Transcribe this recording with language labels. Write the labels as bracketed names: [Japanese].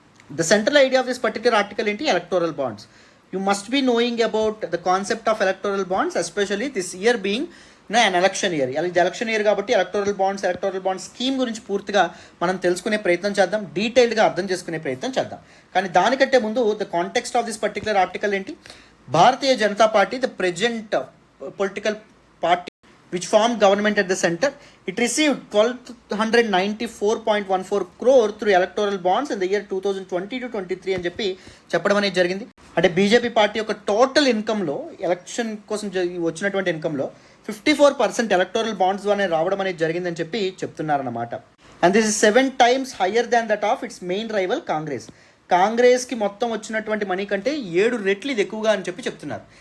[English] The central idea of this particular article ఏంటి? Electoral bonds. You must be knowing about the concept of electoral bonds, especially this year being an election year. [Telugu] ఇది election year కాబట్టి electoral bonds scheme గురించి పూర్తిగా మనం తెలుసుకునే ప్రయత్నం చేద్దాం, డీటెయిల్డ్గా అర్థం చేసుకునే ప్రయత్నం చేద్దాం. కానీ దానికంటే ముందు [English] The context of this particular article ఏంటి? Bharatiya Janata Party, the present political party which formed government at the center, it received 1294.14 crore through electoral bonds in the year 2020 to 23 [Telugu] అని చెప్పడం అనేది జరిగింది. అంటే బీజేపీ పార్టీ యొక్క టోటల్ ఇన్కంలో, ఎలక్షన్ కోసం వచ్చినటువంటి ఇన్కంలో 54% electoral bonds ద్వారా రావడం అనేది జరిగిందని చెప్తున్నారన్నమాట. [English] And this is 7 times higher than that of its main rival Congress. [Telugu] కాంగ్రెస్కి మొత్తం వచ్చినటువంటి మనీ కంటే 7 రెట్లు ఇది ఎక్కువగా అని చెప్తున్నారు.